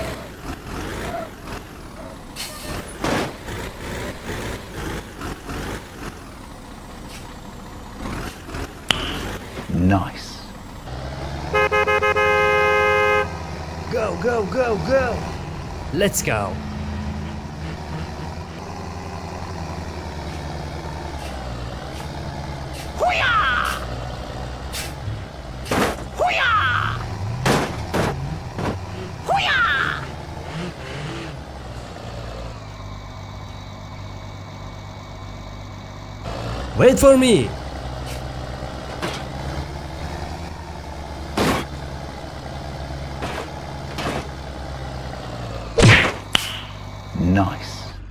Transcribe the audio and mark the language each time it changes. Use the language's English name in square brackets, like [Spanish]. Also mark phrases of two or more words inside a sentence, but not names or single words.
[English] Nice. Go, go, go, go! Let's go. Hoo-yah! Hoo-yah! Hoo-yah! Wait for me. Nice.